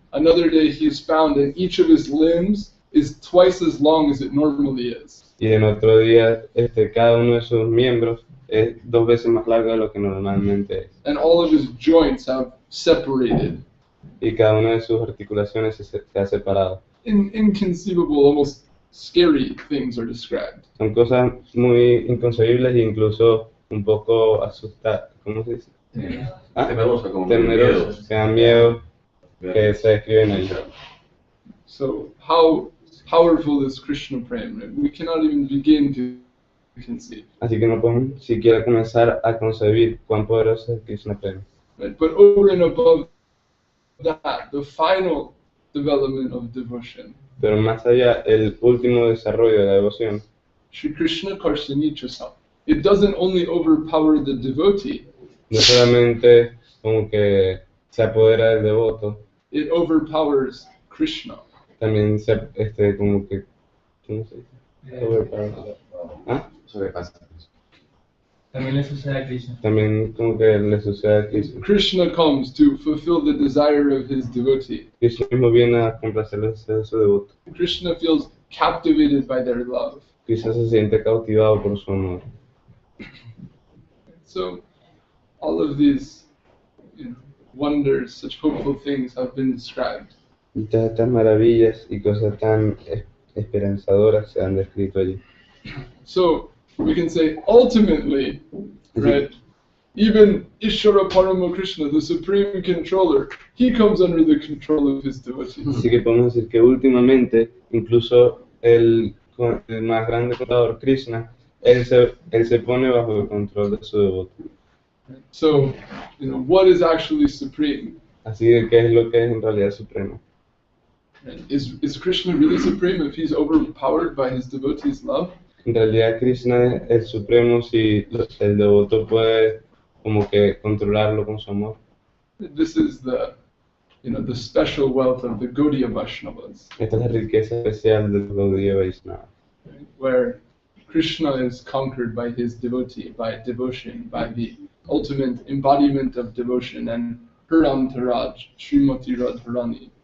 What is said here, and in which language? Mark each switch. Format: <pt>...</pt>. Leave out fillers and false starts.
<en>Another day, he is found and each of his limbs is twice as long as it normally is.</en> <es>Y en otro día, cada uno de sus miembros es 2 veces más largo de lo que normalmente es.</es> <en>And all of his joints have separated.</en> <es>Y cada una de sus articulaciones se ha separado.</es> <en>Inconceivable, almost scary things are described.</en> <es>Son cosas muy inconcebibles e incluso un poco asustadas. ¿Cómo se dice? Temerosa, como Temerosos, que dan miedo, que se describen ahí.</es> <en>So how powerful is Krishna Prem? We cannot even begin to conceive.</en> <es>Así que no podemos siquiera comenzar a concebir cuán poderoso es Krishna Prem.</es> <en>Right? But over and above that, the final development of devotion,</en> <es>Pero más allá, el último desarrollo de la devoción,</es> <sa>Shri Krishna Karsani Chasam.</sa> <en>It doesn't only overpower the devotee,</en> <es>no solamente como que se apodera del devoto, it overpowers Krishna. también como que, ¿cómo se dice?</es> <en>Overpower.</en> <es>Sobrepasa. También le sucede a Krishna. También como que le sucede a Krishna.</es> <en>Krishna comes to fulfill the desire of his devotee.</en> <es>Krishna mismo viene a complacer los deseos de su devoto.</es> <en>Krishna feels captivated by their love.</en> <es>Krishna se siente cautivado por su amor.</es> <en>So, all of these wonders, such hopeful things have been described.</en> <es>Y todas estas maravillas y cosas tan esperanzadoras se han descrito allí.</es> <en>So, we can say ultimately, right, even Ishvara Parama Krishna, the supreme controller, he comes under the control of his devotees.</en> <es>Así que podemos decir que últimamente, incluso el más grande controlador, Krishna, él se pone bajo el control de su devoto.</es> <en>So, what is actually supreme?</en> <es>Así que, ¿qué es lo que es en realidad supremo?</es> <en>Is Krishna really supreme if he's overpowered by his devotees' love?</en> <es>En realidad Krishna es el supremo si el devoto puede como que controlarlo con su amor.</es> <en>This is the special wealth of the Gaudiya Vaishnavas,</en> <es>Esta es la riqueza especial del Gaudiya Vaishnava,</es> <en>right? Where Krishna is conquered by his devotee, by devotion, by the ultimate embodiment of devotion, and her entourage, Srimati Radharani.</en>